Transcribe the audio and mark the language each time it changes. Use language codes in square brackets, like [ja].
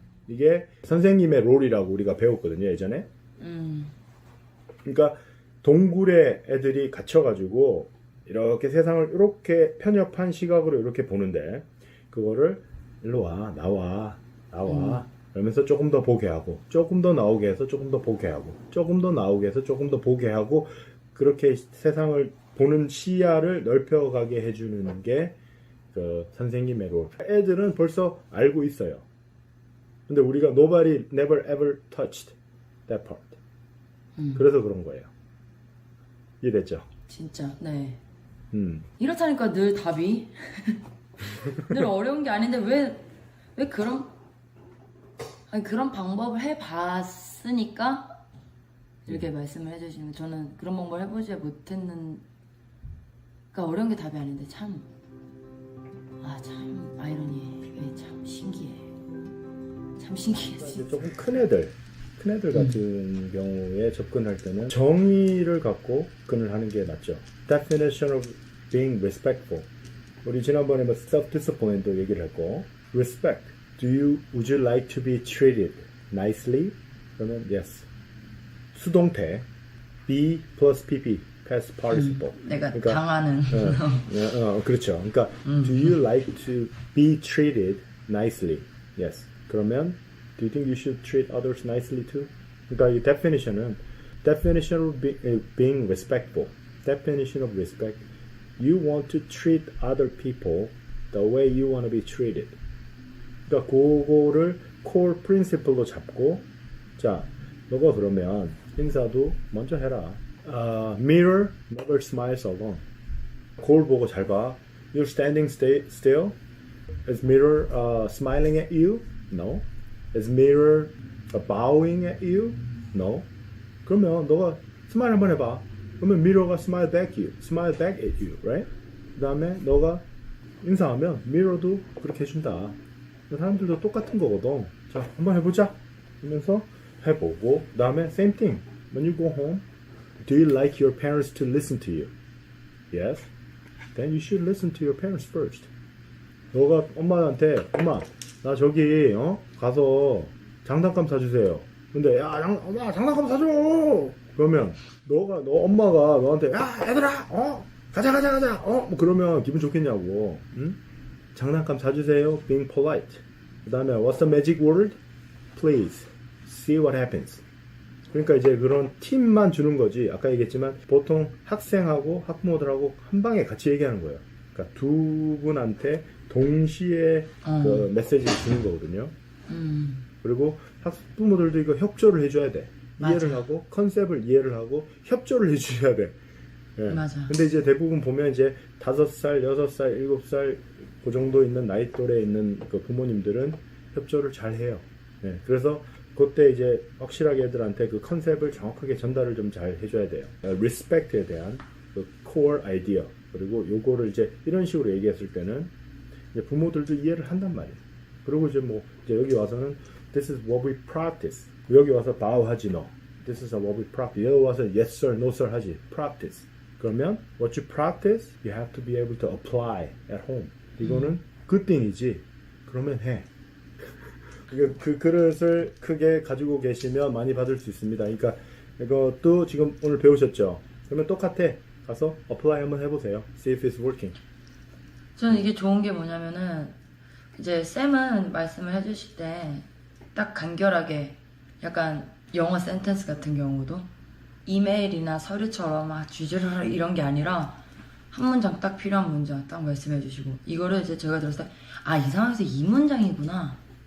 [ko] 이게 선생님의 롤이라고 우리가 배웠거든요 예전에. 그러니까 동굴에 애들이 갇혀가지고 이렇게 세상을 이렇게 편협한 시각으로 이렇게 보는데 그거를 일로 와 나와 그러면서 조금 더 보게 하고 조금 더 나오게 해서 조금 더 보게 하고 조금 더 나오게 해서 조금 더 보게 하고 그렇게 세상을 보는 시야를 넓혀가게 해주는 게 그 선생님의 롤. 애들은 벌써 알고 있어요. 근데 우리가 [en] nobody never ever touched that part. [ko] 그래서 그런 거예요. 이해됐죠? 진짜 네. 이렇다니까 늘 답이 늘 어려운 게 아닌데 왜 그런 방법을 해봤으니까 이렇게 말씀을 해주시는 거. 저는 그런 방법을 해보지 못했는. 그러니까 어려운 게 답이 아닌데 참 아이러니해. 참 신기해. 참 신기해. 이제 조금 큰 애들 같은 경우에 접근할 때는 정의를 갖고 접근을 하는 게 맞죠. [en] Definition of being respectful. [ko] 우리 지난번에 뭐 self-discipline도 얘기를 했고, respect. [en] Would you like to be treated nicely? [ko] 그러면 [en] yes. [ko] 수동태 be plus pp past participle. 내가 당하는. 그렇죠. 그러니까 [en] do you like to be treated nicely? Yes. [ko] 그러면 [en] do you think you should treat others nicely too? [ko] 그러니까 이 [en] definition of being respectful. Definition of respect. You want to treat other people the way you want to be treated. [ko] 그러니까 그거를 core principle로 잡고 자, 너가 그러면 인사도 먼저 해라. [en] Mirror never smiles alone. [ko] 거울 보고 잘 봐. [en] You're standing still. Is mirror smiling at you? No. Is mirror bowing at you? No. [ko] 그러면 너가 스마일 한번 해봐. 그러면 미러가 [en] smile back at you, right? [ko] 그 다음에 너가 인사하면 미러도 그렇게 해준다. 사람들도 똑같은 거거든. 자, 한번 해보자. 하면서 해보고, 그 다음에 same thing. [en] When you go home, do you like your parents to listen to you? Yes. Then you should listen to your parents first. [ko] 너가 엄마한테 엄마 나 저기 가서 장난감 사주세요. 근데 야 엄마 장난감 사줘. 그러면 너 엄마가 너한테 야 얘들아 가자 뭐 그러면 기분 좋겠냐고. 응? 장난감 사주세요. [en] Being polite. [ko] 그 다음에 [en] what's the magic word? Please see what happens. [ko] 그러니까 이제 그런 팁만 주는 거지. 아까 얘기했지만 보통 학생하고 학부모들하고 한 방에 같이 얘기하는 거예요. 그러니까 두 분한테 동시에 그 메시지를 주는 거거든요. 그리고 학부모들도 이거 협조를 해줘야 돼. 이해를 맞아. 하고 컨셉을 이해를 하고 협조를 해주셔야 돼. 예. 맞아. 근데 이제 대부분 보면 이제 5살, 6살, 7살 그 정도 있는 나이 또래 있는 그 부모님들은 협조를 잘 해요. 예. 그래서 그때 이제 확실하게 애들한테 그 컨셉을 정확하게 전달을 좀 잘 해줘야 돼요. 리스펙트에 대한 그 core idea. 그리고 요거를 이제 이런 식으로 얘기했을 때는 이제 부모들도 이해를 한단 말이에요. 그리고 이제 뭐 이제 여기 와서는 [en] this is what we practice. [ko] 여기 와서 bow 하지 너. [en] This is what we practice. [ko] 여기 와서 [en] yes sir, no sir [ko] 하지. [en] practice. 그러면 what you practice, you have to be able to apply at home. [ko] 이거는 good thing이지. 그러면 해. 그 그릇을 크게 가지고 계시면 많이 받을 수 있습니다. 그러니까 이것도 지금 오늘 배우셨죠? 그러면 똑같아. 가서 apply 한번 해보세요. [en] See if it's working. [ko] 저는 이게 좋은 게 뭐냐면은 이제 쌤은 말씀을 해주실 때 딱 간결하게 약간 영어 센텐스 같은 경우도 이메일이나 서류처럼 막 주저를 이런 게 아니라 한 문장 딱 필요한 문장 딱 말씀해 주시고 이거를 이제 제가 들었을 때 아, 이 상황에서 이 문장이구나.